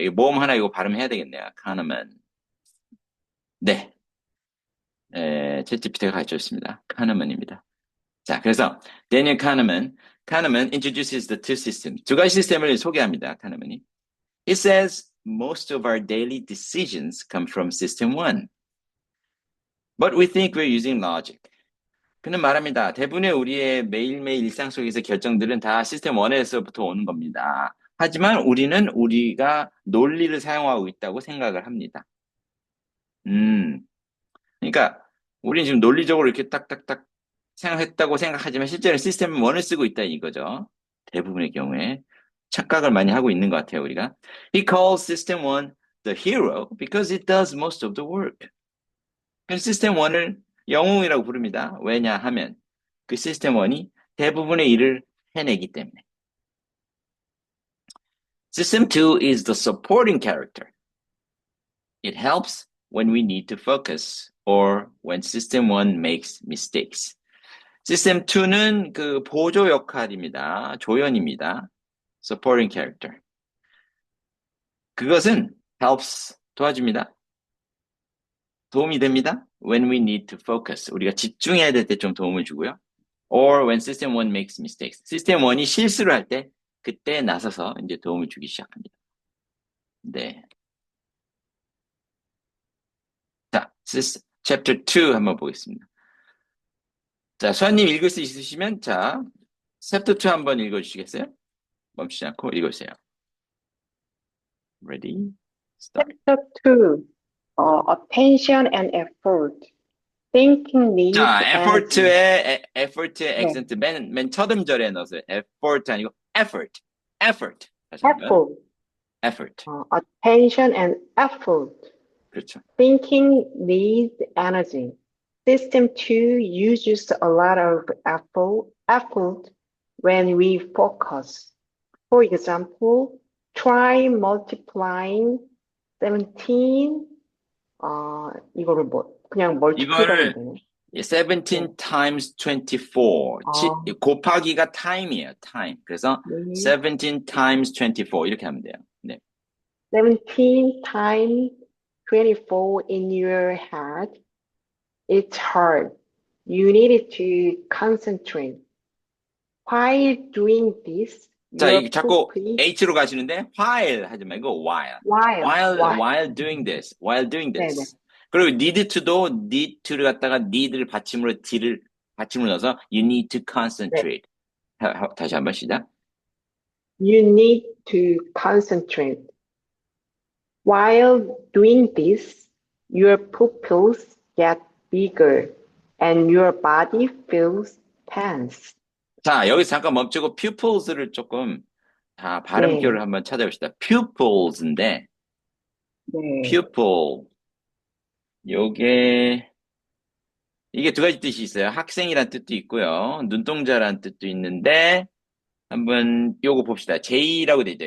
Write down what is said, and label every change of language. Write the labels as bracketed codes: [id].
[ko] 이거 모음 하나 이거 발음해야 되겠네요. 카네먼. 네, 챗GPT가 가르쳐줬습니다. 카네먼입니다. 자, 그래서 [en] 데니얼 카네먼 introduces the two systems. [ko] 두 가지 시스템을 소개합니다. 카네먼이. [en] It says most of our daily decisions come from system one, but we think we're using logic. [ko] 그는 말합니다. 대부분의 우리의 매일매일 일상 속에서 결정들은 다 시스템 1에서부터 오는 겁니다. 하지만 우리는 우리가 논리를 사용하고 있다고 생각을 합니다. 그러니까 우리는 지금 논리적으로 이렇게 딱딱딱 생각했다고 생각하지만 실제로 시스템 1을 쓰고 있다 이거죠. 대부분의 경우에 착각을 많이 하고 있는 것 같아요, 우리가. [en] He calls system 1 the hero because it does most of the work. [ko] 시스템 1을 영웅이라고 부릅니다. 왜냐하면 그 시스템 1이 대부분의 일을 해내기 때문에. [en] System 2 is the supporting character. It helps when we need to focus or when system 1 makes mistakes. [ko] 시스템 2는 그 보조 역할입니다. 조연입니다. [en] supporting character. [ko] 그것은 helps 도와줍니다. 도움이 됩니다. [en] When we need to focus. [ko] 우리가 집중해야 될 때 좀 도움을 주고요. [en] Or when system 1 makes mistakes. [ko] 시스템 1이 실수를 할 때 그때 나서서 이제 도움을 주기 시작합니다. 네. 자, chapter 2 한번 보겠습니다. 자, 수아님 읽을 수 있으시면 자, chapter 2 한번 읽어주시겠어요? 멈추지 않고 읽으세요. [en] Ready? Start. Chapter 2, attention and effort. Thinking needs [ko] 자, [en] energy. [ko] effort의 네, 액센트 맨 첫 음절에 넣어서 effort 아니고 effort. 다시 한번. [en] effort. effort. Attention and effort. [ko] 그렇죠. [en] Thinking needs energy. System 2 uses a lot of effort when we focus. For example, try multiplying 17, [ko] 이거를 그냥 multiply라고 해야 이거를 되나? [en] 17 times 24. [ko] 아, 곱하기가 time이에요. time. 그래서 네. [en] 17 times 24 [ko] 이렇게 하면 돼요. 네. [en] 17 times 24 in your head. It's hard. You need to concentrate. While doing this, [ko] 자, [en] your [ko] 이게 자꾸 [en] pupil, [ko] H로 가시는데 while 하지 말고 while. [en] while, while doing this. while doing [ko] 네네. this. 그리고 need to도 need to를 갖다가 need를 받침으로 d를 받침으로 넣어서 [en] you need to [ko] 네. concentrate. 다시 한번 시작. [en] You need to concentrate. While doing this, your pupils get bigger and your body feels tense. [ko] 자, 여기서 잠깐 멈추고 pupils를 조금 다 발음표를 네, 한번 찾아봅시다. pupils인데 네. pupil 요게 이게 두 가지 뜻이 있어요. 학생이란 뜻도 있고요. 눈동자란 뜻도 있는데 한번 요거 봅시다. J라고 되죠.